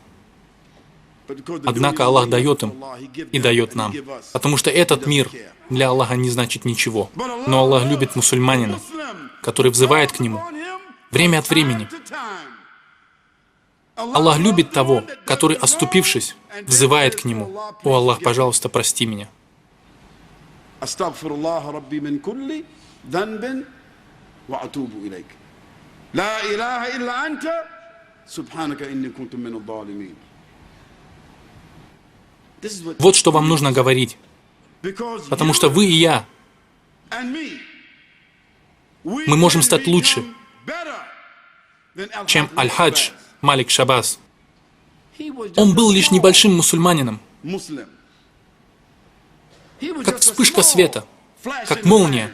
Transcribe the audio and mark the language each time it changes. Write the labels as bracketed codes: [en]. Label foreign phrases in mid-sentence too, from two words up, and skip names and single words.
[ru] Однако Аллах дает им и дает нам, потому что этот мир для Аллаха не значит ничего. Но Аллах любит мусульманина, который взывает к Нему время от времени. Аллах любит того, который, оступившись, взывает к Нему: «О Аллах, пожалуйста, прости меня». [ar] أستغفر الله ربي من كل ذنب وأتوب إليك. لا إله إلا أنت سبحانك إني كنت من الظالمين. [ru] Вот что вам нужно говорить, потому что вы и я, мы можем стать лучше, чем Аль-Хадж Малик Шабас. Он был лишь небольшим мусульманином, как вспышка света, как молния.